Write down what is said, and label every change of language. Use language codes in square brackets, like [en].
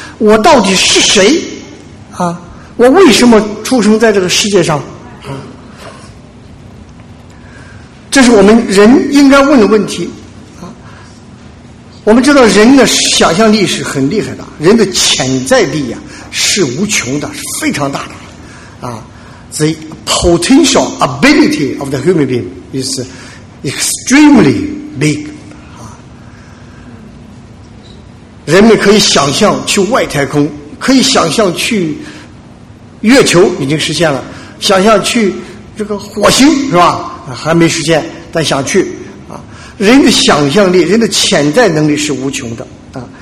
[zh] 我到底是谁啊？我为什么出生在这个世界上？这是我们人应该问的问题啊。我们知道人的想象力是很厉害的，人的潜在力啊是无穷的，是非常大的啊。 [en] The potential ability of the human being is extremely big 啊。 [zh] 人们可以想象去外太空，可以想象去月球，已经实现了，想象去这个火星是吧，还没实现，但想去啊。人的想象力，人的潜在能力是无穷的啊。